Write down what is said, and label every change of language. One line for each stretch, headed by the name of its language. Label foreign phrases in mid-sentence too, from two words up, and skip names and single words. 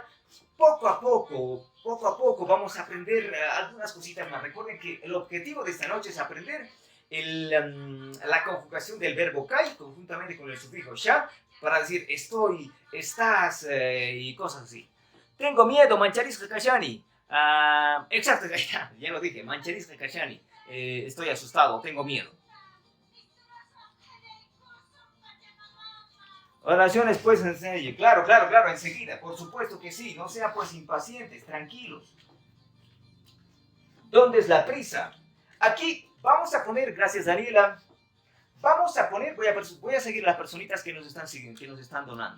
Spanish: Poco a poco vamos a aprender algunas cositas más. Recuerden que el objetivo de esta noche es aprender la conjugación del verbo kai conjuntamente con el sufijo sha para decir estoy, estás y cosas así. Tengo miedo,
Quechua: mancharis kashani.
Spanish: Exacto, ya lo dije,
Quechua: mancharis kashani.
Spanish: Estoy asustado, tengo miedo. Oraciones pues enseñe. Claro, enseguida. Por supuesto que sí. No sean pues impacientes, tranquilos. ¿Dónde es la prisa? Aquí vamos a poner, gracias Daniela, vamos a poner, voy a seguir las personitas que nos están siguiendo, que nos están donando.